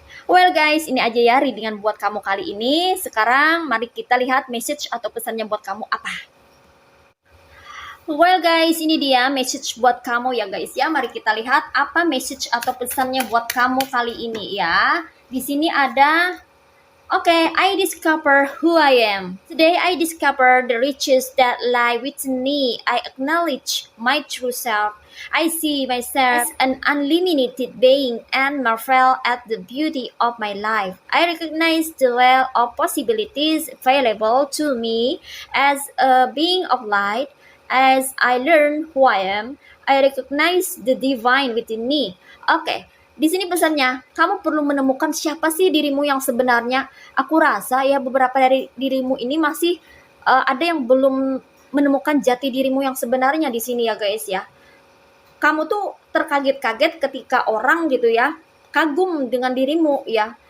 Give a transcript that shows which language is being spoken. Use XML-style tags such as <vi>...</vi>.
<id>Well guys, ini aja ya readingan buat kamu kali ini. Sekarang mari kita lihat message atau pesannya buat kamu apa. Well guys, ini dia message buat kamu ya guys ya. Mari kita lihat apa message atau pesannya buat kamu kali ini ya. Di sini ada</id> <en>okay, I discover who I am. Today I discover the riches that lie within me. I acknowledge my true self. I see myself as an unlimited being and marvel at the beauty of my life. I recognize the well of possibilities available to me as a being of light. As I learn who I am, I recognize the divine within me. Okay.</en> <id>Di sini pesannya, kamu perlu menemukan siapa sih dirimu yang sebenarnya. Aku rasa ya beberapa dari dirimu ini masih ada yang belum menemukan jati dirimu yang sebenarnya di sini ya guys ya. Kamu tuh terkaget-kaget ketika orang gitu ya, kagum dengan dirimu ya.</id>